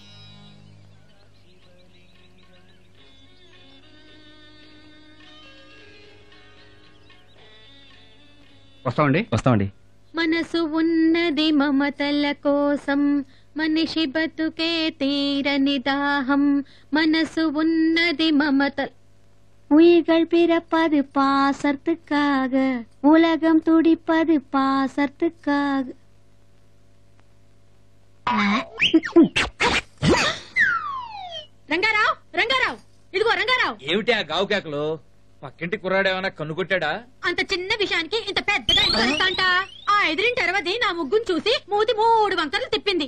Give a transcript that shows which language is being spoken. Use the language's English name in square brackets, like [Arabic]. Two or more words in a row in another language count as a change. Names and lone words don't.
[Telugu] వస్తామండి. మనసు ఉన్నది మమతల కోసం, మనిషి బతుకే తీరని దాహం. మనసు ఉన్నది మమత. [Tamil] உயிர்கள் பிறப்பது பாசத்துக்காக, உலகம் துடிப்பது பாசத்துக்காக. [Telugu] రంగారావు, రంగారావు, ఇదిగో రంగారావు. ఏమిటి ఆ గావు కేకలు? పక్కింటి కుర్రాడేమన్నా కన్ను కొట్టాడా? అంత చిన్న విషయానికి ఇంత పెద్దగా అంట. ఆ ఎదురింటి అరవది నా ముగ్గును చూసి మూతి 3 వంకరలు తిప్పింది.